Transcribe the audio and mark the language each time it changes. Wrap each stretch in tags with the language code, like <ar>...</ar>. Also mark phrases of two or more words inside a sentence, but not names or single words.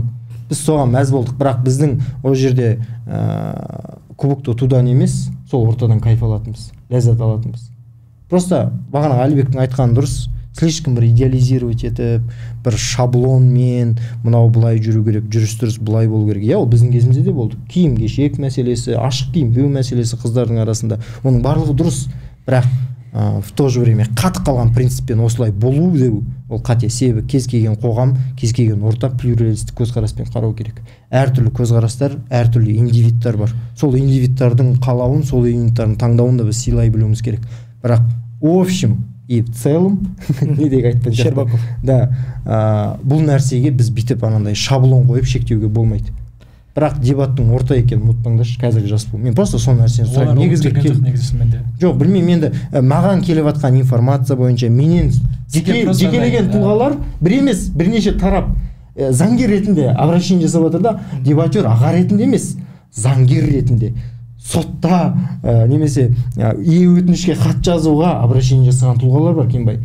<kk>Біз соған мәз болдық, бірақ біздің о жерде кубокты ұтудан емес, сол ортадан кайф алатынбыз, ләззат алатынбыз. Просто бағана Әлібектің айтқаны дұрыс, слишком бір идеализировать етіп, бір шаблонмен мынау былай жүру керек, жүріс-тұрыс былай болу керек. Ол біздің кезімізде де болды. Киім-кешек мәселесі, ашық киім кию мәселесі қыздардың арасында. Оның барлығы дұрыс, бірақ</kk> <ru>в то же время</ru> <kk>қатып қалған принциппен осылай болу деу ол қате. Себебі кез келген қоғам, кез келген орта плюралистік көзқараспен қарау керек. Әртүрлі көзқарастар, әртүрлі индивидтар бар. Сол индивидтардың қалауын, сол индивидтардың таңдауын да біз сыйлай білуіміз керек. Бірақ</kk> <ru>в общем и в целом</ru> <kk>недегі айтқан Щербаков. Да, бұл нәрсеге біз бүйтіп анандай шаблон қойып шектеуге болмайды. Бірақ дебаттың орта екенін ұмытпаңдаршы, қазіргі жас буын. Мен просто сол нәрсені сұраймын. Негізгі жоқ, білмеймін, енді маған келіп жатқан информация бойынша менен жекелеген тұлғалар бір емес, бірнеше тарап заңгер ретінде обращение жасап жатыр да, дебатер аға ретінде емес, заңгер ретінде сотта немесе өтінішке хат жазуға обращение жасаған тұлғалар бар, Кенбай.</kk>